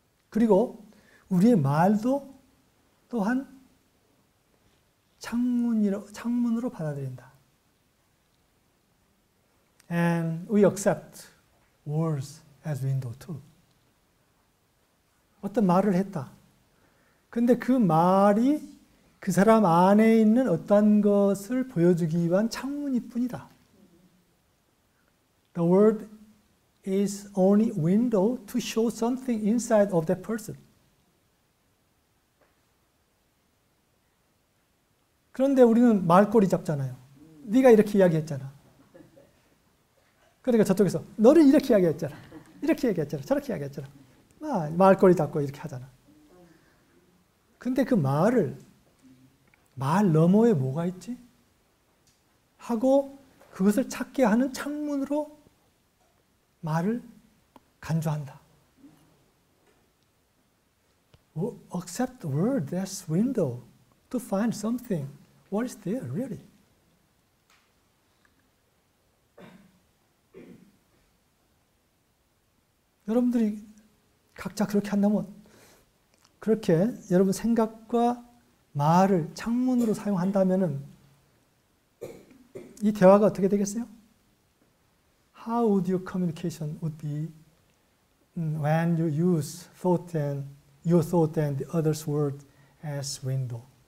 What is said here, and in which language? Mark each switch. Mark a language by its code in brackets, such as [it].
[ko] 그리고 우리의 말도 또한 창문으로 받아들인다. [en] And we accept words as window too. [ko] 어떤 말을 했다. 근데 그 말이 그 사람 안에 있는 어떤 것을 보여주기 위한 창문일 뿐이다. [en] The word is only window to show something inside of that person. [ko] 그런데 우리는 말꼬리 잡잖아요. 네가 이렇게 이야기했잖아. 그러니까 저쪽에서 너는 이렇게 이야기했잖아. 이렇게 얘기했잖아. 저렇게 이야기했잖아. 말꼬리 잡고 이렇게 하잖아. 근데 그 말 너머에 뭐가 있지? 하고 그것을 찾게 하는 창문으로 말을 간주한다. [en] Accept the word as window to find something. What is there really? [ko] 여러분들이 각자 그렇게 한다면, 그렇게 여러분 생각과 말을 창문으로 사용한다면은 이 대화가 어떻게 되겠어요? [en] How would your communication would be when you use thought and your thought and the other's word as window?